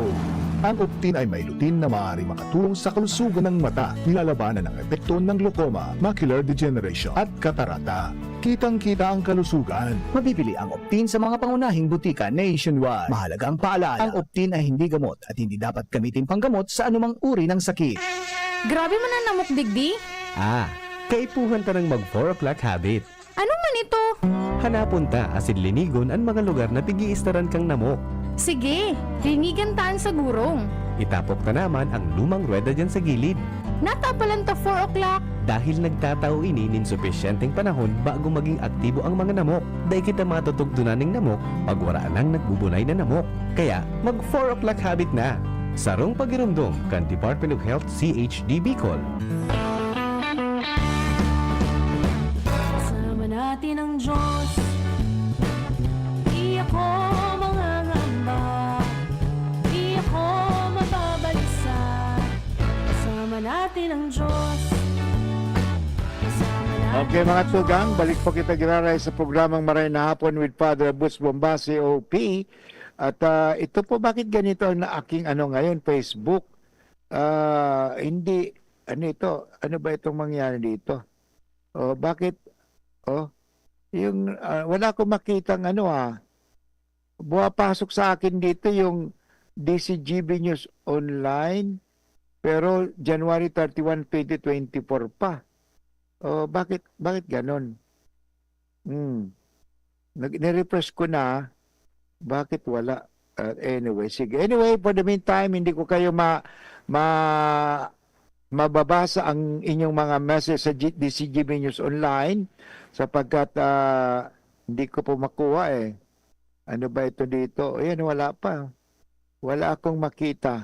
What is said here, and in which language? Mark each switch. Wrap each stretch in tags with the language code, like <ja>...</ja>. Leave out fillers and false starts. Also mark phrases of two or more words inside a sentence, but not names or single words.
<tl>Ang Optin ay may lutin na maaari makatulong sa kalusugan ng mata, nilalabanan ng epekto ng glaucoma, macular degeneration at katarata. Kitang-kita ang kalusugan. Mabibili ang Optin sa mga pangunahing butika nationwide. Mahalagang paalala, ang Optin ay hindi gamot at hindi dapat gamitin panggamot sa anumang uri ng sakit.</tl> <bik>Grabe man ang namok digdi. Kaipuhan ta ng mag</bik> <en>4 o'clock habit.</en> <bik>Ano man ito? Hanapon ta asin linigon ang mga lugar na pigiistaran kang namok. Sige, linigan taan sa gurong. Itapok ta naman ang lumang ruweda dyan sa gilid. Natapalan ta 4 o'clock. Dahil nagtatao ini nin sufisyenteng panahon bago maging aktibo ang mga namok. Dahil kita matutugtunan ng namok pag waraan ang nagbubunay na namok. Kaya mag</bik> <en>4 o'clock habit</en> <bik>na. Sarong pagirumdum kan Department of Health CHD Bicol.</bik> <tl>Kasama natin ang Diyos. Di ako mangangamba. Di ako mababalisa. Kasama natin ang Diyos. Kasama natin</tl> <bik>Okay mga tugang, balik po kita giraray sa programang Maray na Hapon with Father Boots Bombasi OP.</bik> <tl>At ito po, bakit ganito na aking ngayon, Facebook? Hindi, ano ba itong mangyari dito? Bakit? Wala akong makitang buwapasok sa akin dito yung DCGB News Online, pero January 31, 2024 pa. Bakit ganon? Nirefresh ko na. Bakit wala? Anyway, sige.</tl> <en>Anyway, for the meantime,</en> <tl>hindi ko kayo mababasa ang inyong mga message sa DCGB News Online sapagkat hindi ko po makuha eh. Ano ba ito dito? Ayan, wala pa. Wala akong makita.</tl>